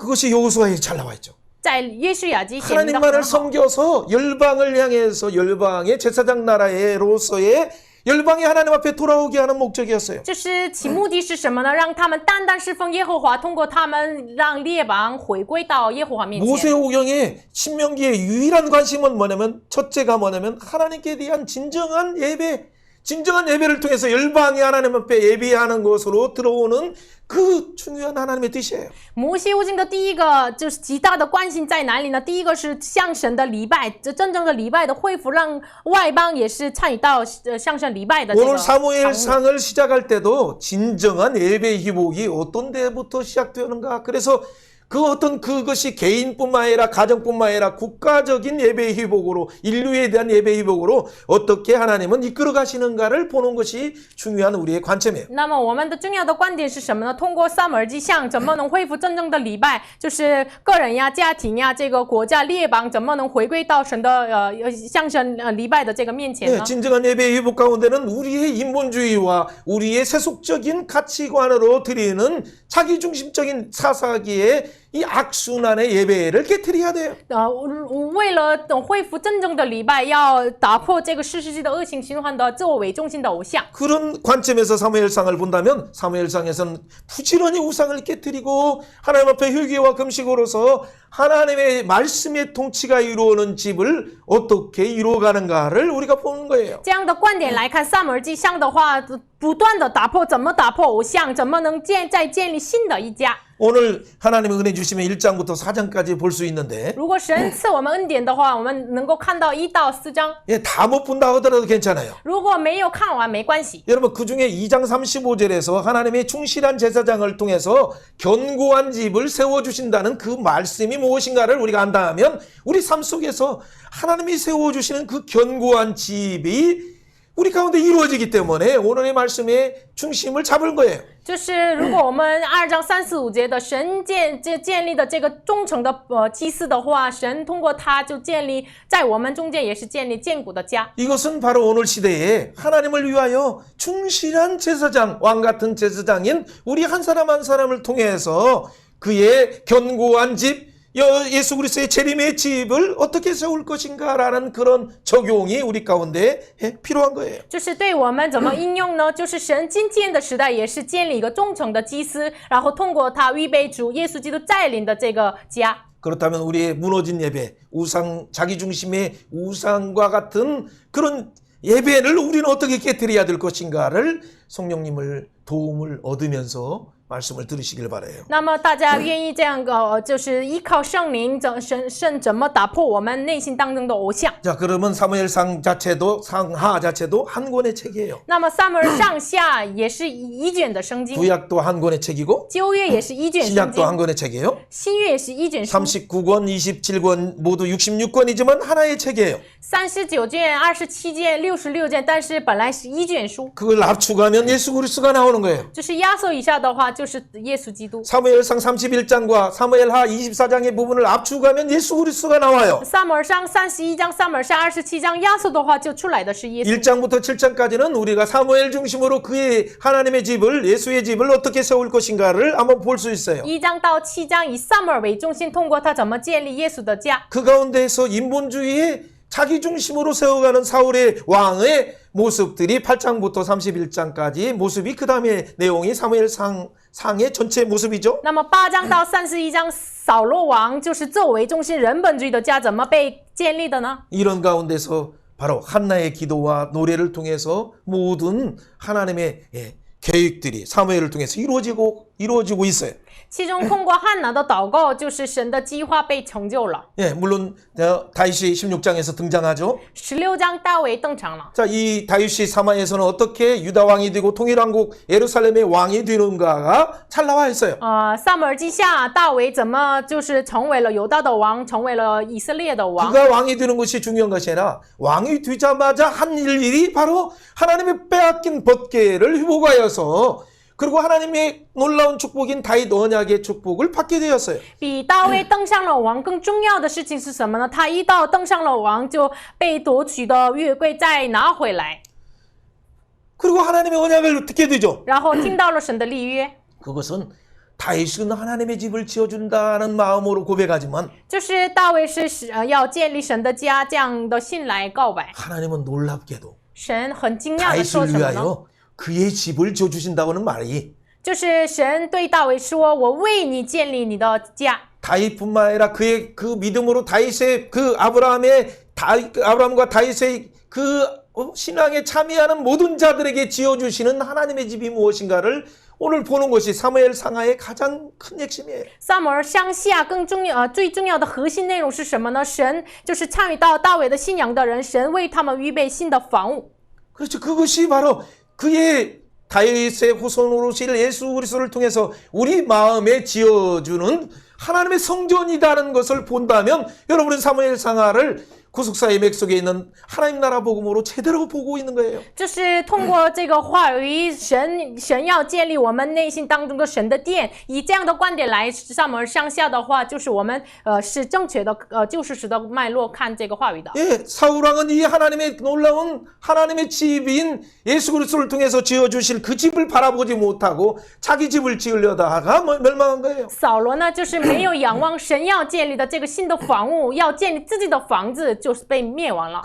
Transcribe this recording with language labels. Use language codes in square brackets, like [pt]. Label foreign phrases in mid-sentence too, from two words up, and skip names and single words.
[ko] 그것이 여호수아에 잘 나와 있죠. [zh] 在约书亚记显明的 [ko] 하나님만을 [zh] 很好。 [ko] 섬겨서 열방을 향해서 열방의 제사장 나라로서의 열방이 하나님 앞에 돌아오게 하는 목적이었어요. [zh] 就是其目的是什么呢？让他们单单侍奉耶和华，通过他们让列邦回归到耶和华面前。 [ko] 모세오경의 신명기의 유일한 관심은 뭐냐면 첫째가 뭐냐면 하나님께 대한 진정한 예배를 통해서 열방이 하나님 앞에 예배하는 것으로 들어오는 그 중요한 하나님의 뜻이에요. [zh] 摩西五经的第一个就是极大的关心在哪里呢？第一个是向神的礼拜，这真正的礼拜的恢复，让外邦也是参与到向神礼拜的这个 [ko] 오늘 [zh] 场域。 [ko] 사무엘상을 시작할 때도 진정한 예배 회복이 어떤 데부터 시작되는가? 그래서 그 어떤 그것이 개인뿐만 아니라 가정뿐만 아니라 국가적인 예배 회복으로 인류에 대한 예배 회복으로 어떻게 하나님은 이끌어 가시는가를 보는 것이 중요한 우리의 관점이에요. [zh] 那么我们的重要的观点是什么呢？通过撒母耳记上怎么能恢复真正的礼拜？就是个人呀、家庭呀、这个国家列邦怎么能回归到神的向神礼拜的这个面前 [ko] 네, [zh] 呢？ [ko] 진정한 예배 회복 가운데는 우리의 인본주의와 우리의 세속적인 가치관으로 드리는 자기중심적인 사사기에 이 악순환의 예배를 깨뜨려야 돼요. [zh] 为了恢复真正的礼拜，要打破这个世世纪的恶性循环的自我为中心的偶像。 [ko] 그런 관점에서 사무엘상을 본다면 사무엘상에서는 부지런히 우상을 깨뜨리고 하나님 앞에 회개와 금식으로서 하나님의 말씀의 통치가 이루어오는 집을 어떻게 이루어가는가를 우리가 보는 거예요. [zh] 这样的观点来看，撒母耳记上的话，不断的打破，怎么打破偶像，怎么能再建立新的一家。 [ko] 오늘 하나님의 은혜 주시면 1장부터 4장까지 볼 수 있는데 [zh] 如果神赐我们恩典的话，我们能够看到1到4章。 [ko] 예, 다 못 본다 하더라도 괜찮아요. [zh] 如果没有看完没关系。 [ko] 여러분 그 중에 2장 35절에서 하나님의 충실한 제사장을 통해서 견고한 집을 세워주신다는 그 말씀이 무엇인가를 우리가 안다면 우리 삶 속에서 하나님이 세워주시는 그 견고한 집이 우리 가운데 이루어지기 때문에 오늘의 말씀에 중심을 잡은 거예요. [zh] 就是如果我们2章3、4、5节的神建立的这个忠诚的祭司的话，神通过他就建立在我们中间也是建立坚固的家。 [ko] 이것은 바로 오늘 시대에 하나님을 위하여 충실한 제사장, 왕 같은 제사장인 우리 한 사람 한 사람을 통해서 그의 견고한 집, 예수 그리스도의 재림의 집을 어떻게 세울 것인가라는 그런 적용이 우리 가운데 필요한 거예요. [zh] 就是对我们怎么应用呢？就是神今天的时代也是建立一个忠诚的祭司，然后通过他预备主耶稣基督带领的这个家。 [ko] 그렇다면 우리의 무너진 예배, 우상, 자기 중심의 우상과 같은 그런 예배를 우리는 어떻게 깨뜨려야 될 것인가를 성령님을 도움을 얻으면서 말씀을 들으시길 바라요. [zh] 那么大家愿意这样就是依靠圣灵，神怎么打破我们内心当中的偶像？ [ko] 자, 그러면 사무엘상 자체도 상하 자체도 한 권의 책이에요. [zh] 那么撒母耳上下也是一卷的圣经， [ko] 구약도 한 권의 책이고 [zh] 旧约也是一卷圣 [ko] 신약도 한 [zh] 经， [ko] 권의 책이에요. [zh] 新约也是一卷书。 [ko] 39권, 27권 모두 66권이지만 하나의 책이에요. [zh] 39 卷、27卷、66卷，但是本来是一卷书， [ko] 그걸 압축하면 예수 그리스도가 나오는 거예요. [zh] 就是压缩一下的话，就是耶稣基督。 [ko] 사무엘상 31장과 사무엘하 24장의 부분을 압축하면 예수 그리스도가 나와요. [zh] 撒母耳上31章、撒母耳下27章压缩的话，就出来的是耶稣。 [ko] 1장부터 7장까지는 우리가 사무엘 중심으로 그의 하나님의 집을 예수의 집을 어떻게 세울 것인가를 한번 볼 수 있어요. [zh] 1 章到7章以撒母耳为中心，通过他怎么建立耶稣的家。 [ko] 그 가운데에서 인본주의의 자기 중심으로 세워가는 사울의 왕의 모습들이 8장부터 31장까지 모습이 그 다음에 내용이 사무엘상의 전체 모습이죠. [zh] 那么8章到31章，扫罗王就是自我为中心人本主义的家怎么被建立的呢？ [ko] 이런 가운데서 바로 한나의 기도와 노래를 통해서 모든 하나님의 계획들이 사무엘을 통해서 이루어지고 있어요. [zh] 其中通过汉拿的祷告，就是神的计划被成就了。 [ko] 예, 물론 다윗이 16장에서 등장하죠. [zh] 16 章大卫登场了。 [ko] 자, 이 다윗이 사마에서는 어떻게 유다 왕이 되고 통일왕국 예루살렘의 왕이 되는가가 잘 나와 있어요. [zh] 撒母耳记下大卫怎么就是成为了犹大的王，成为了以色列的王。 [ko] 그가 왕이 되는 것이 중요한 것이 아니라 왕이 되자마자 한 일이 바로 하나님의 빼앗긴 법궤를 회복하여서 그리고 하나님의 놀라운 축복인 다윗 언약의 축복을 받게 되었어요. [zh] 比大卫登上了王更重要的事情是什么呢？他一到登上了王，就被夺取的约柜再拿回来， [ko] 그리고 하나님의 언약을 듣게 되죠. [zh] 然后听到了神的立约。 [ko] 그것은 다윗은 하나님의 집을 지어준다는 마음으로 고백하지만 [zh] 就是大卫是要建立神的家这样的信来告白。 [ko] 하나님은 놀랍게도 [zh] 神很惊讶的说 [ko] 다윗을 [zh] 什么呢？ [ko] 위하여 그의 집을 지어주신다고는 말이 [zh] 就是神对大卫说：“我为你建立你的家。” [ko] 다윗뿐만 아니라 그의 그 믿음으로 다윗의 그 아브라함과 다윗의 그 신앙에 참여하는 모든 자들에게 지어주시는 하나님의 집이 무엇인가를 오늘 보는 것이 사무엘 상하의 가장 큰 핵심이에요. [zh] 撒母耳上下最重要的核心内容是什么呢？神就是参与到大卫的信仰的人，神为他们预备新的房屋。 [ko] 그렇죠. 그것이 바로 그의 다윗의 후손으로 오실 예수 그리스도를 통해서 우리 마음에 지어주는 하나님의 성전이라는 것을 본다면 여러분은 사무엘 상하를 구속사의 맥 속에 있는 하나님 나라 복음으로 제대로 보고 있는 거예요. [zh] 就是通过这个话语，神要建立我们内心当中的神的殿，以这样的观点来上门上下的话，就是我们是正确的救世史的脉络看这个话语的。 [ko] 예, 사울왕은 이 하나님의 놀라운 하나님의 집인 예수 그리스도를 통해서 지어주실 그 집을 바라보지 못하고 자기 집을 지으려다가 멸망한 거예요. [zh] 扫罗呢，就是没有仰望神要建立的这个新的房屋，要建立自己的房子，就是被灭亡了。